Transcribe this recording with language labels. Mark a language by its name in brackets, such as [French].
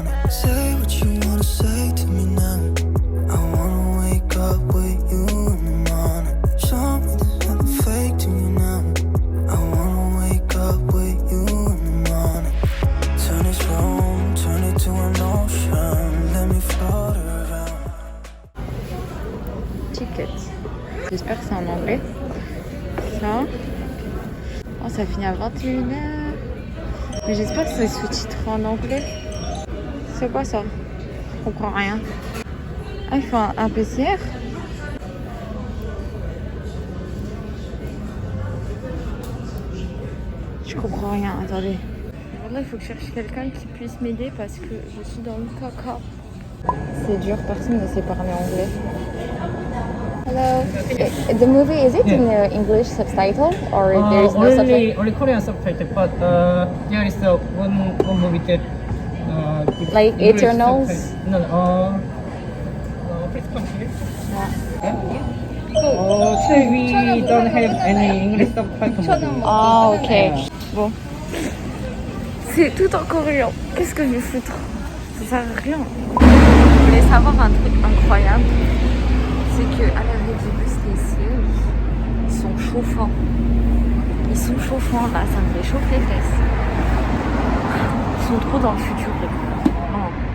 [English] Say what you wanna say to me now. I wanna wake up with you in the morning. Show me there's nothing fake to me now. I wanna wake up with you in the morning. Turn this room, turn it to an ocean. Let me float around. Ticket. [French] J'espère que c'est en anglais. Ça. Oh, ça finit à 21h. Mais j'espère que c'est sous-titré en anglais. C'est quoi ça? comprends rien. Ah, il faut un PCR. Je comprends rien, attendez. Là, il faut que je cherche quelqu'un qui puisse m'aider parce que je suis dans le caca. C'est dur, personne ne sait parler anglais. [English] Hello. The movie, is it in English subtitle or there is no subtitle? Only Korean subtitle, but there is one movie that Like English Eternals? subtitle. No, please come here. Actually, we don't have any English subtitle. [French] Ah, ok. Bon. C'est tout en coréen. Qu'est-ce que je vais foutre? Ça sert à rien. Je voulais savoir un truc incroyable. C'est qu'à l'arrêt du bus, les sièges, ils sont chauffants. Ils sont chauffants là, ça me réchauffe les fesses. Ils sont trop dans le futur, les gars. Oh.